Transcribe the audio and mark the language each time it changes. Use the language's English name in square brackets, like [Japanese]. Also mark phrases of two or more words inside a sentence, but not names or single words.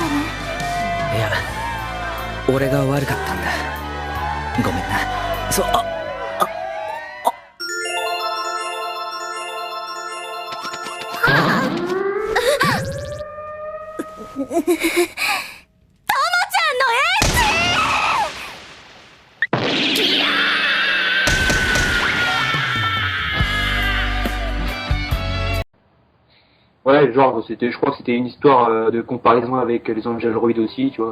[Japanese] いや俺が悪かったんだ。ごめんな。ともちゃんのエ [French] Ouais, genre, je crois que c'était une histoire de comparaison avec les Angeloid aussi, tu vois.